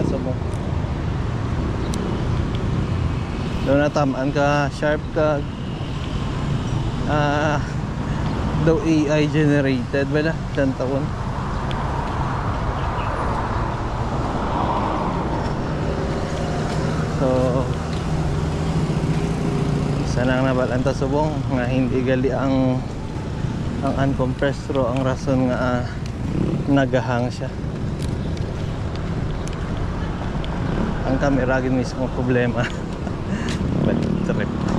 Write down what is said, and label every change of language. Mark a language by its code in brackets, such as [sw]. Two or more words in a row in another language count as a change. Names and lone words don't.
[hil] So daw natamaan ka sharp ka daw [en] AI generated [hil] ba na tan taon. So sana nga nabalanta subong nga hindi gali ang [en] uncompressed raw [hil] ang rason nga nagahang siya. Ang camera gid mismo problema. [en] Bad trip.